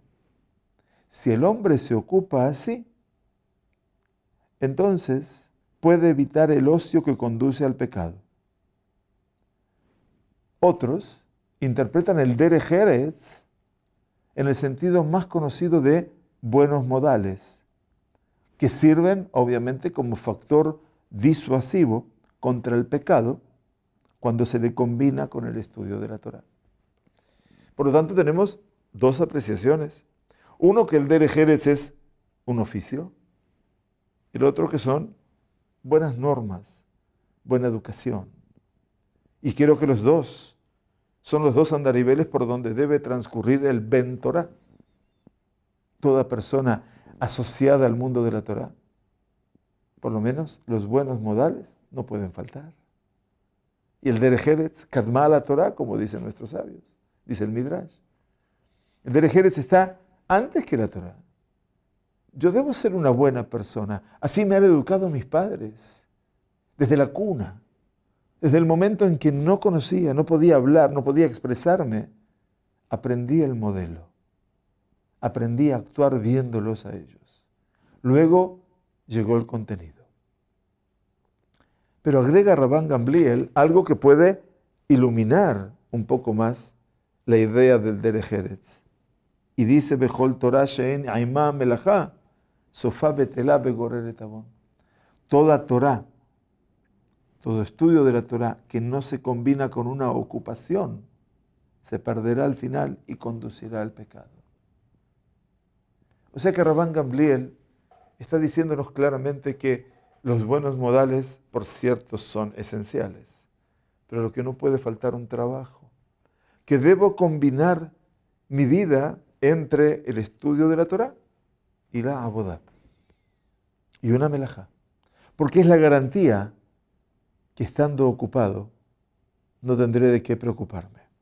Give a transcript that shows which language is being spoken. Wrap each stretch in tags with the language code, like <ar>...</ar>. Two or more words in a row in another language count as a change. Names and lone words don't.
<es>Si el hombre se ocupa así, entonces puede evitar el ocio que conduce al pecado. Otros interpretan el</es> <he>דרך ארץ</he> <es>en el sentido más conocido de buenos modales, que sirven obviamente como factor disuasivo contra el pecado cuando se le combina con el estudio de la Torah. Por lo tanto, tenemos dos apreciaciones. Uno, que el</es> <he>דרך ארץ</he> <es>es un oficio, y el otro que son buenas normas, buena educación. Y quiero que los dos son los dos andariveles por donde debe transcurrir el</es> <he>בן תורה.</he> <es>Toda persona asociada al mundo de la Torah, por lo menos los buenos modales no pueden faltar. Y el</es> <he>דרך ארץ, קדמה לתורה,</he> <es>como dicen nuestros sabios, dice el Midrash. El</es> <he>דרך ארץ</he> <es>está antes que la Torah. Yo debo ser una buena persona. Así me han educado mis padres, desde la cuna. Desde el momento en que no conocía, no podía hablar, no podía expresarme, aprendí el modelo. aprendí a actuar viéndolos a ellos. Luego llegó el contenido. Pero agrega Rabban Gamliel algo que puede iluminar un poco más la idea del</es> <he>דרך ארץ.</he> <es>Y dice,</es> <he>בכל תורה שאין עמה מלאכה, סופה בטלה וגוררת עון.</he> <es>Toda Torah, todo estudio de la Torah que no se combina con una ocupación, se perderá al final y conducirá al pecado. O sea que Rabban Gamliel está diciéndonos claramente que los buenos modales, por cierto, son esenciales, pero lo que no puede faltar un trabajo, que debo combinar mi vida entre el estudio de la Torah y la abodá, y una melajá, porque es la garantía que estando ocupado no tendré de qué preocuparme.</es>